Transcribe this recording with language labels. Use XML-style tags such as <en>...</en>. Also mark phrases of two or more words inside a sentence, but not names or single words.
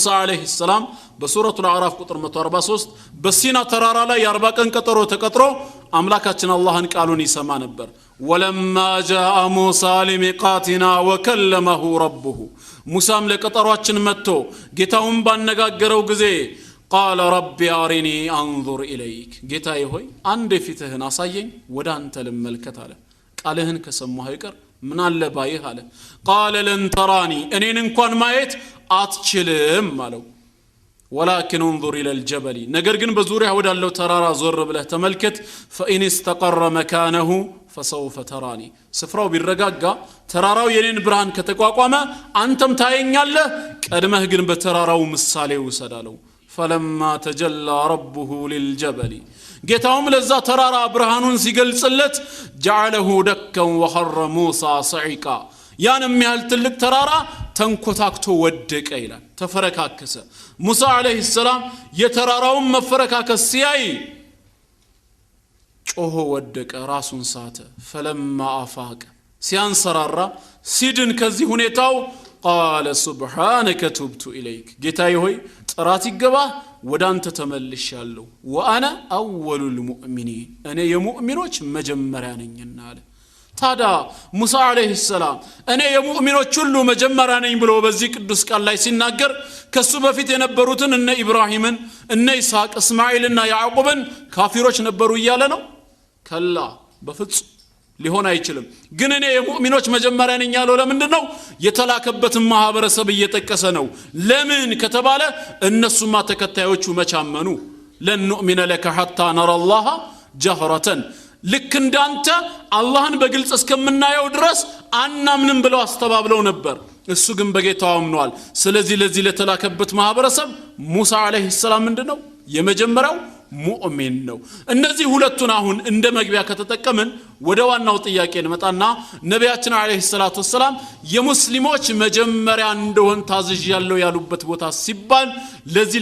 <ar>عليه السلام</ar> <am>በሱረቱል አዕራፍ ቁጥር 143 በሲና ተራራ ላይ 40 ቀን ቀጠሮ ተቀጥሮ አምላካችን አላህን ቃሉን ይሰማ ነበር</am> <ar>ولما جاء موسى لميقاتنا وكلمه ربه</ar> <am>ሙሳም ለቀጠሯችን መጥቶ ጌታውን ባነጋገረው ጊዜ</am> <ar>قال رب أرني أنظر إليك</ar> <am>ጌታዬ ሆይ አንድ ፊትህን አሳየኝ ወደ አንተ ልመልከት አለ ቃልህን ከሰማሁ አይቀር ምን አለ ባይህ አለ</am> <ar>قال لن تراني</ar> <am>እኔን እንኳን ማየት አትችልም አለው</am> <ar>ولكن انظر الى الجبل</ar> <am>ነገር ግን በዙሪያ ወዳለው ተራራ ዞር ብለህ ተመልከት</am> <ar>فإن استقر مكانه فسوف تراني</ar> <am>ስፍራው ቢረጋጋ ተራራው የኔን ብርሃን ከተቋቋመ አንተም ታየኛለህ ቀድመህ ግን በተራራው ምሳሌ ውሰዳለው</am> <ar>فلما تجلى ربه للجبل</ar> <am>ጌታውም ለዛ ተራራ ብርሃኑን ሲገልጽለት</am> <ar>جعله دكا وخر موسى صعقا</ar> <am>ያንም ያህል ትልቅ ተራራ ተንኮታክቶ ወደቀ ይላል ተፈረካከሰ ሙሳ</am> <ar>عليه السلام</ar> <am>የተራራውን መፈረካከስ ሲያይ ጮሆ ወደቀ ራሱን ሳተ</am> <ar>فلما افاق</ar> <am>ሲያንሰራራ ሲድን ከዚህ ሁኔታው</am> <ar>قال سبحانك تبت اليك</ar> <am>ጌታዬ ሆይ ጥራት ይገባ ወዳንተ ተመልሻለሁ</am> <ar>وانا اول المؤمنين</ar> <am>እኔ የሙእሚኖች መጀመሪያ ነኝና አለ ታዳ ሙሳ</am> <ar>عليه السلام</ar> <am>እኔ የሙእሚኖች ሁሉ መጀመሪያ ነኝ ብሎ በዚህ ቅዱስ ቃል ላይ ሲናገር ከሱ በፊት የነበሩትን እነ ኢብራሂምን እነ ኢስሐቅ እስማኤልና ያዕቆብን ካፊሮች ነበሩ ይያለ ነው ከላ በፍጹም ሊሆን አይችልም ግን እኔ የሙእሚኖች መጀመሪያ ነኝ ያለው ለምንድነው የተላከበትን ማህበረሰብ እየተጠቀሰ ነው ለምን ከተባለ እነሱማ ተከታዮቹ መቻመኑ</am> <ar>لن نؤمن لك حتى نرى الله جهرة</ar> <am>ልክ እንዳንተ አላህን በግልጽ እስከምናየው ድረስ አናምንም ብለው አስተባብለው ነበር እሱ ግን በጌታው አምኗል ስለዚህ ለዚህ ለተላከበት ማህበረሰብ ሙሳ</am> <ar>عليه السلام</ar> <am>ምንድነው የመጀመሪያው ሙእሚን ነው እነዚህ ሁለቱን አሁን እንደ መግቢያ ከተጠቀምን ወደ ዋናው ጥያቄ እንመጣና ነብያችን</am> <ar>عليه الصلاة والسلام</ar> <am>የሙስሊሞች መጀመሪያ እንደሆን ታዝዣለሁ ያሉበት ቦታ ሲባል ለዚህ</am>